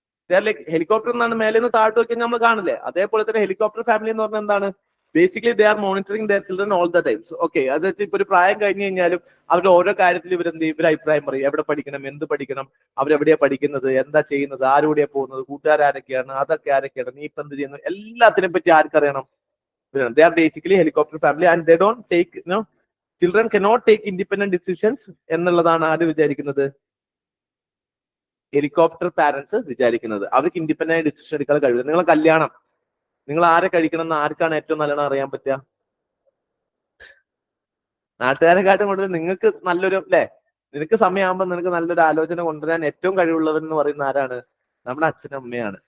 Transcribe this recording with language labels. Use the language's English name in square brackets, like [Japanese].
[Malayalam] They are like helicopter എന്നാണ് മേലെ നിന്ന് താഴ്ത്തു വെക്കാൻ നമ്മൾ കാണില്ലേ, അതേപോലെ തന്നെ ഹെലികോപ്റ്റർ ഫാമിലി എന്ന് പറഞ്ഞാൽ എന്താണ്, basically they are monitoring there children all the times. Okay, അത് വെച്ച് ഇപ്പൊ ഒരു പ്രായം കഴിഞ്ഞു കഴിഞ്ഞാലും അവരുടെ ഓരോ കാര്യത്തിൽ ഇവരെന്ത് ചെയ്യും, ഇവർ അഭിപ്രായം പറയും. എവിടെ പഠിക്കണം, എന്ത് പഠിക്കണം, അവരെവിടെയാ പഠിക്കുന്നത്, എന്താ ചെയ്യുന്നത്, ആരോടെയാ പോകുന്നത്, കൂട്ടുകാരൊക്കെയാണ്, അതൊക്കെ ആരൊക്കെയാണ്, നീ ഇപ്പൊ എന്ത് ചെയ്യുന്നു, എല്ലാത്തിനെ പറ്റി ആർക്കറിയണം. [English] They are basically helicopter family and they don't take, children cannot take independent decisions എന്നുള്ളതാണ് ആര് വിചാരിക്കുന്നത്, helicopter parents വിചാരിക്കുന്നത്. [Malayalam] അവർക്ക് ഇൻഡിപെൻഡന്റ് ഡിസിഷൻ എടുക്കാൻ കഴിയില്ല. നിങ്ങളെ കല്യാണം, നിങ്ങൾ ആരെ കഴിക്കണം എന്ന് ആർക്കാണ് ഏറ്റവും നല്ലോണം അറിയാൻ പറ്റുക? നാട്ടുകാരെക്കാട്ടും കൂടുതൽ നിങ്ങൾക്ക് നല്ലൊരു അല്ലെ, നിനക്ക് സമയമാകുമ്പോൾ നിനക്ക് നല്ലൊരു ആലോചന കൊണ്ടുവരാൻ ഏറ്റവും കഴിവുള്ളവർ എന്ന് പറയുന്ന ആരാണ്? നമ്മുടെ അച്ഛനും അമ്മയാണ്.